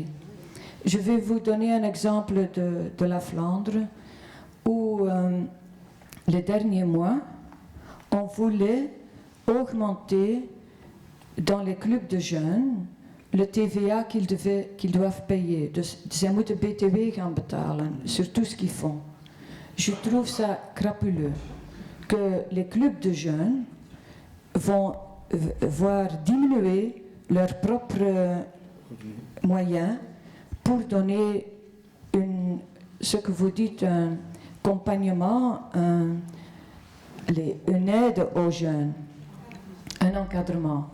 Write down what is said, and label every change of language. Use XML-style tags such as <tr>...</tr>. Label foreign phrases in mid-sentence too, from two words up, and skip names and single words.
<fr>Je vais vous donner un exemple de la Flandre où, les derniers mois, on voulait augmenter dans les clubs de jeunes le TVA qu'ils doivent payer.</fr> <nl>Dus zij moeten BTW gaan betalen</nl> <fr>sur tout ce qu'ils font. Je trouve ça crapuleux que les clubs de jeunes vont voir diminuer leurs propres moyens pour donner ce que vous dites un accompagnement, une aide aux jeunes, un encadrement.</fr>